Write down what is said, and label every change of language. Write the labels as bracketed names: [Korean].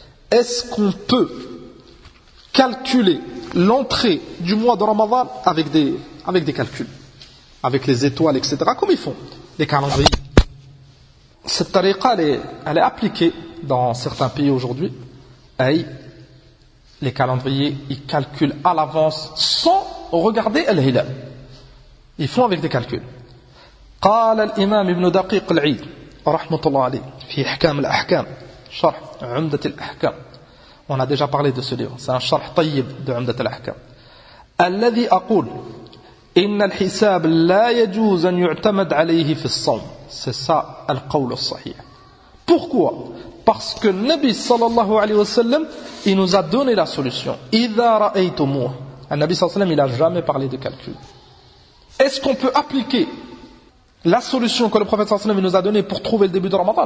[French] Est-ce qu'on peut calculer l'entrée du mois de Ramadan avec des calculs, avec les étoiles, etc., comme ils font les calendriers? Cette tariqa, elle est appliquée dans certains pays aujourd'hui. Aïe, les calendriers, ils calculent à l'avance sans regarder al-hilal. Ils font avec des calculs. [Arabic] قال الإمام ابن دقيق العيد رحمة الله عليه في أحكام الأحكام شرح عمدة الأحكام. [French] On a déjà parlé de ce livre. C'est un [Arabic] شرح طيب de عمدة الأحكام. الذي أقول إن الحساب لا يجوز أن يعتمد عليه في الصوم. [French] C'est ça le [Arabic] قول الصحيح. [French] Pourquoi? Parce que le Nabi [Arabic] صلى الله عليه وسلم [French] il nous a donné la solution. [Arabic] إذا رأيتموه. [French] Le Nabi [Arabic] صلى الله عليه وسلم [French] il a jamais parlé de calcul. Est-ce qu'on peut appliquer la solution que le prophète [Arabic] sallallahu alayhi wa sallam [French] nous a donnée pour trouver le début de Ramadan?